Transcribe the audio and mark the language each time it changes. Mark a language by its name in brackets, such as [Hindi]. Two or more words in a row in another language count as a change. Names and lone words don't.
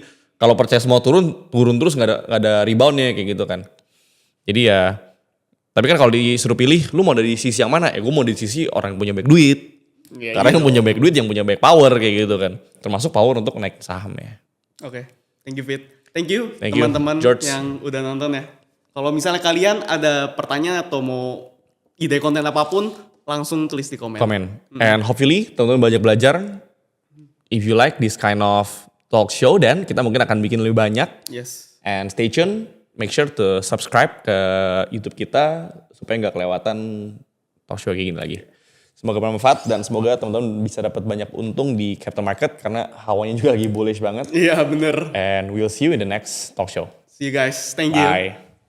[Indonesian] Kalau percaya semua turun terus gak ada reboundnya kayak gitu kan. Jadi ya, tapi kan kalau disuruh pilih, lu mau dari sisi yang mana? Ya gue mau dari sisi orang yang punya banyak duit. Ya, Karena yang punya banyak duit, yang punya banyak power kayak gitu kan. Termasuk power untuk naik saham ya. Oke, [English] thank you Fit. Thank you Thank you, [Indonesian] teman-teman George. yang udah nonton ya. Kalau misalnya kalian ada pertanyaan atau mau ide konten apapun, langsung tulis di komen. [English] And hopefully [Indonesian] teman-teman banyak belajar. [English] If you like this kind of talk show, [Indonesian] dan kita mungkin akan bikin lebih banyak. Yes. [English] And stay tune, make sure to subscribe [Indonesian] ke YouTube kita supaya nggak kelewatan [English] talk show [Indonesian] kayak gini lagi. Semoga bermanfaat dan semoga teman-teman bisa dapat banyak untung di [English] capital market [Indonesian] karena hawanya juga lagi bullish banget. Iya bener. [English] And we'll see you in the next talk show. See you guys. Thank you. Bye.